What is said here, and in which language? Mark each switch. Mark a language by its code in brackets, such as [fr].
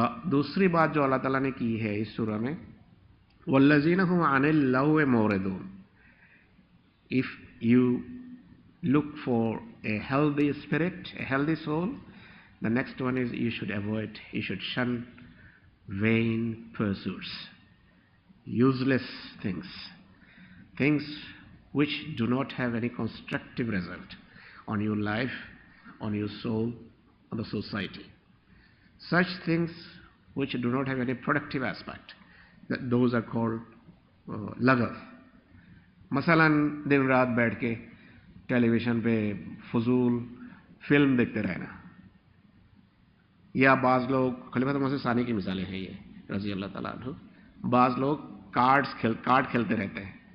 [ur] دوسری بات جو اللہ تعالیٰ نے کی ہے اس سورہ میں، [ar] والذین هم عن اللغو معرضون. [en] If you look for a healthy spirit, a healthy soul, the next one is you should avoid, you should shun vain pursuits, useless things, things which do not have any constructive result on your life, on your soul, on the society. Such things which do not have any productive aspect, those are called laghav. [ur] مثلاً دن رات بیٹھ کے ٹیلی vision پہ فضول film دیکھتے رہنا، یا بعض لوگ، خلیفۃ مسیح ثانی کی مثالیں ہیں یہ رضی اللہ تعالیٰ عنہ، بعض لوگ کارڈ کھیلتے رہتے ہیں.